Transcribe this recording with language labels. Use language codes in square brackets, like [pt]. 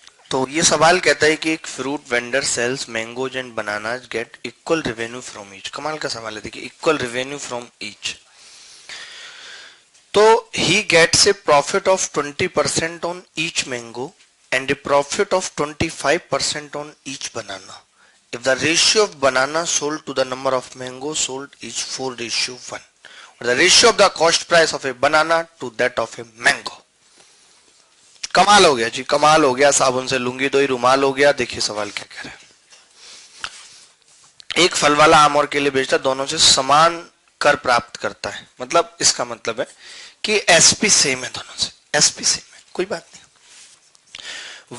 [hi] तो ये सवाल कहता है कि एक [en] Fruit vendor sells mangoes and bananas get equal revenue from each. [hi] कमाल का सवाल है, देखिए, [en] Equal revenue from each. तो he gets a profit of 20% on each mango and a profit of 25% on each banana if the ratio of banana sold to the number of mango sold is 4:1, or the ratio of the cost price of a banana to that of a mango। [hi] कमाल हो गया जी, कमाल हो गया, साबुन से लुंगी तो ही रुमाल हो गया। देखिए सवाल क्या कह रहा है। एक फल वाला आम और केले बेचता, दोनों से समान कर प्राप्त करता है। मतलब इसका मतलब है कि एसपी सेम है दोनों से, एसपी सेम है, कोई बात नहीं।